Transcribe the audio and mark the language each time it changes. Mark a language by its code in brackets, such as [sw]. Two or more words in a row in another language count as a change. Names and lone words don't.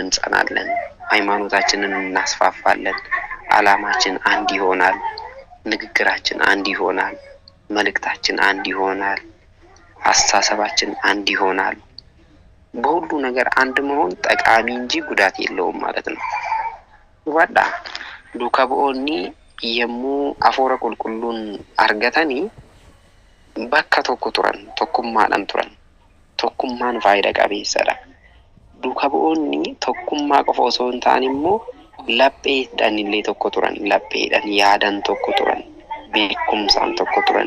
[am] እንጸናለን፣ ሃይማኖታችንን እናስፋፋለን። ዓላማችን አንድ ይሆናል፣ ንግግራችን አንድ ይሆናል፣ መልእክታችን አንድ ይሆናል፣ አስተሳሰባችን አንድ ይሆናል። በሁሉ ነገር አንድ መሆን ጠቃሚ እንጂ ጉዳት የለውም ማለት ነው። ወዳ ዱከቦኒ የሙ አፎረ ቁልቁሉን አርገተኒ [om] bakka tokko turan, tokkummaadhaan turan. Tokkummaan faayidaa qabeessadha. Duuka bu'oonni tokkummaa qofa osoo hin taane immoo lapheedhaan illee tokko turan. Lapheedhaan yaadan tokko turan. Beekumsaan tokko turan.